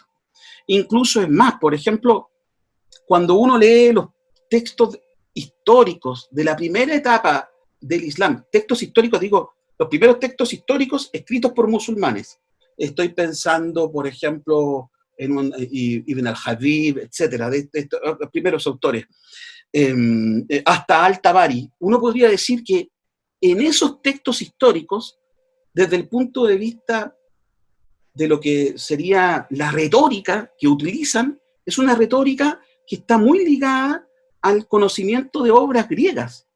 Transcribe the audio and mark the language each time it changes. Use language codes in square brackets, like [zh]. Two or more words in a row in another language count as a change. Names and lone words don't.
[es] Incluso es más, por ejemplo, cuando uno lee los textos históricos de la primera etapa del Islam, textos históricos, digo, los primeros textos históricos escritos por musulmanes. Estoy pensando, por ejemplo, en Ibn al-Habib, etcétera, de los primeros autores, hasta Al-Tabari. Uno podría decir que en esos textos históricos, desde el punto de vista de lo que sería la retórica que utilizan, es una retórica que está muy ligada al conocimiento de obras griegas.